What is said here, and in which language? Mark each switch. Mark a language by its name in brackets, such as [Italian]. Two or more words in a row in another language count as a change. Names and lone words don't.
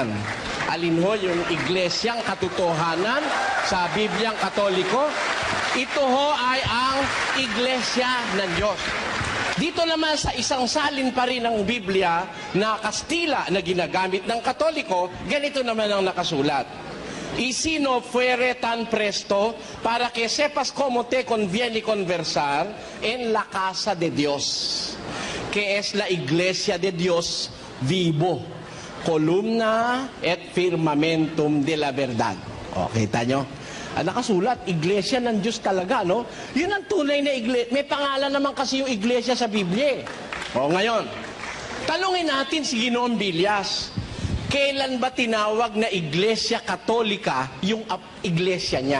[Filipino] Alin ho yung iglesyang katotohanan sa Bibliang Katoliko? Ito ho ay ang Iglesia ng Diyos. Dito naman sa isang salin pa rin ng Biblia na Kastila na ginagamit ng Katoliko, ganito naman ang nakasulat. [Spanish] Y sino fuere tan presto para que sepas cómo te conviene conversar en la casa de Dios, que es la iglesia de Dios vivo, [Latin] columna et firmamentum [Spanish] de la verdad. [Filipino] O, kita nyo? Nakasulat, iglesia ng Diyos talaga, no? Yun ang tunay na iglesia. May pangalan naman kasi yung iglesia sa Biblia. O, ngayon, tanungin natin si Ginoong Bilyas. Kailan ba tinawag na Iglesia Katolika yung iglesia niya?